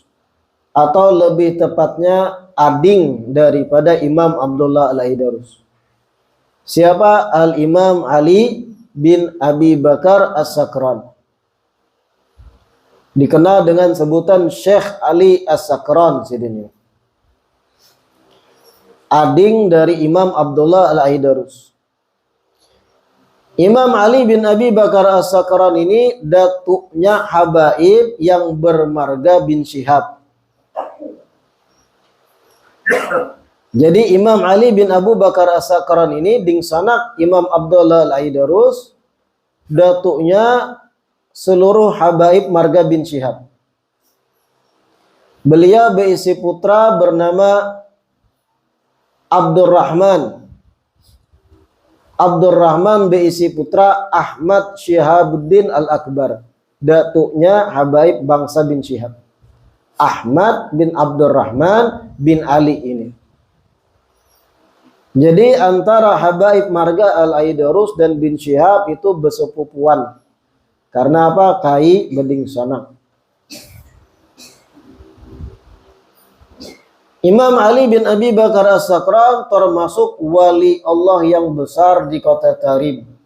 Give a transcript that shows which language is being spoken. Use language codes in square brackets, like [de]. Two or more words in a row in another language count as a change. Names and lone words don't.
[id] Atau lebih tepatnya ading daripada Imam Abdullah Al-Aidarus. Siapa? Al-Imam Ali bin Abi Bakar As-Sakran. Dikenal dengan sebutan Syekh Ali As-Sakran sidini. Ading dari Imam Abdullah Al-Aidarus. Imam Ali bin Abi Bakar As-Sakran ini datuknya habaib yang bermarga bin Syihab. Jadi Imam Ali bin Abu Bakar As-Sakran ini ding sanak Imam Abdullah Al-Aidarus, datuknya seluruh habaib marga bin Syihab. Beliau berisi putra bernama Abdurrahman. Abdurrahman berisi putra Ahmad Syihabuddin Al-Akbar. Datuknya habaib bangsa bin Syihab. Ahmad bin Abdurrahman bin Ali ini. Jadi antara habaib marga Al-Aidarus dan bin Syihab itu bersepupuan. [bjn] Karena apa? Kai beding sanak. [id] Imam Ali bin Abi Bakar As-Sakran termasuk wali Allah yang besar di kota Tarib.